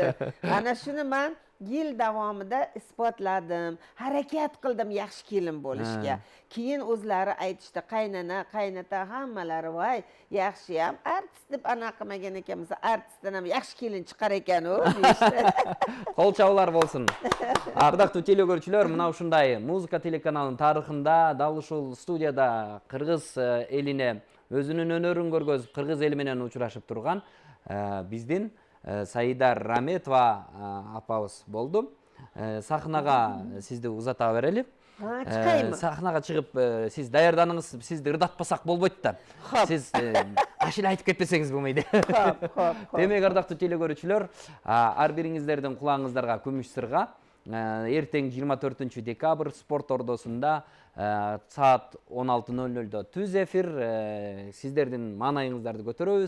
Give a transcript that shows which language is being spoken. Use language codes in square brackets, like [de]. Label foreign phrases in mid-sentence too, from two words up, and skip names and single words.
[uz] Ana shuni men yil davomida isbotladim, harakat qildim yaxshi kelin bo'lishga. Keyin o'zlari aytishdi, qaynana, qaynata hammalari voy, yaxshi ham artist deb anaqa qilmagan ekanmiz, artistdan ham yaxshi kelin chiqar ekan u deyishdi. Qo'l chavlar bo'lsin. [ky] Ардактуу теле көрүүчүлөр, мына ушундай музыка телеканалынын тарыхында дал ушул студияда кыргыз элине өзүнүн өнөрүн көргөзүп, кыргыз эли менен учурашып турган биздин Саида Раметова апабыз болду. Сахнага сизди узата берели. [tr] Çıkayım mı? [ky] Сахнага чыгып, сиз даярданыңыз, сизди ырдатпасак болбойт да. Сиз аш эле айтып кетпесеңиз болмойт. Демек, ардактуу телекөрүүчүлөр, ар бириңиздердин кулагыңыздарга күмүш сырга эртең 24 декабрь спорт ордосунда саат 16:00 түз эфир, сиздердин маанайыңыздарды көтөрөбүз.